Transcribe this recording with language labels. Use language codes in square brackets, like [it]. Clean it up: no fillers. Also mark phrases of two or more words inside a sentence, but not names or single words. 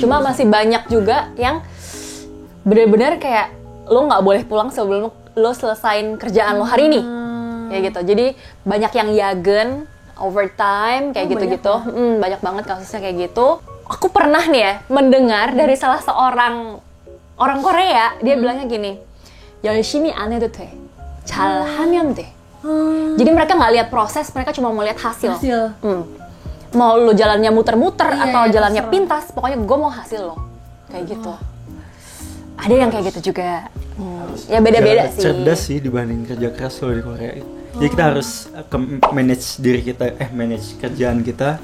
[id] Cuma masih banyak juga yang benar-benar kayak lo nggak boleh pulang sebelum lo selesain kerjaan lo hari ini, kayak gitu. Jadi banyak yang yagen, overtime, kayak gitu-gitu. Banyak banget kasusnya kayak gitu. Aku pernah nih ya mendengar dari salah seorang orang Korea, dia bilangnya gini, [ko] 열심히 안 해도 돼, 잘 하면 돼. [id] Jadi mereka nggak lihat proses, mereka cuma mau lihat hasil. Mau lo jalannya muter-muter atau jalannya terserah. pintas, pokoknya gue mau hasil lo, kayak gitu. Ada yang kayak gitu juga. Ya beda-beda sih. Cerdas sih dibanding kerja keras kalau di Korea. Jadi kita harus manage diri kita, manage kerjaan kita.